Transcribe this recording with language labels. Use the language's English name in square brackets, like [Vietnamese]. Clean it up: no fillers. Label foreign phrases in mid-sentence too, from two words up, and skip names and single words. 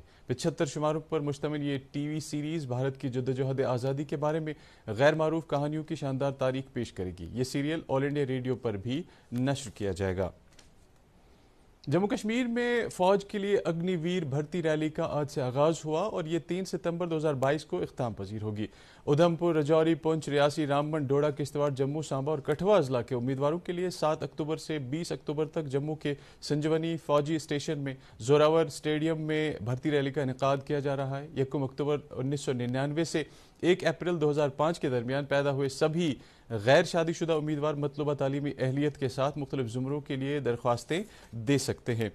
[Urdu] 75 شماروں پر مشتمل یہ ٹی وی سیریز بھارت کی جدوجہد آزادی کے بارے میں غیر معروف کہانیوں کی شاندار تاریخ پیش کرے گی۔ یہ سیریل آل انڈیا ریڈیو پر بھی نشر کیا جائے گا۔ جموں کشمیر میں فوج کے لیے اگنی ویر بھرتی ریلی کا آج سے آغاز ہوا اور یہ 3 ستمبر 2022 کو اختتام پذیر ہوگی۔ ادھمپور، رجوری، پونچھ، ریاسی، رامبن، ڈوڈا، کشتواڑ، جموں، سانبا اور کٹھوا اضلاع کے امیدواروں کے لیے 7 اکتوبر سے 20 اکتوبر تک جموں کے سنجیونی فوجی اسٹیشن میں زوراور اسٹیڈیم میں بھرتی ریلی کا انعقاد کیا جا رہا ہے۔ 1 اکتوبر 1999 سے 1 اپریل 2005 کے درمیان پیدا ہوئے سبھی غیر شادی شدہ امیدوار مطلوبہ تعلیمی اہلیت کے ساتھ مختلف زمروں کے لیے درخواستیں دے سکتے ہیں۔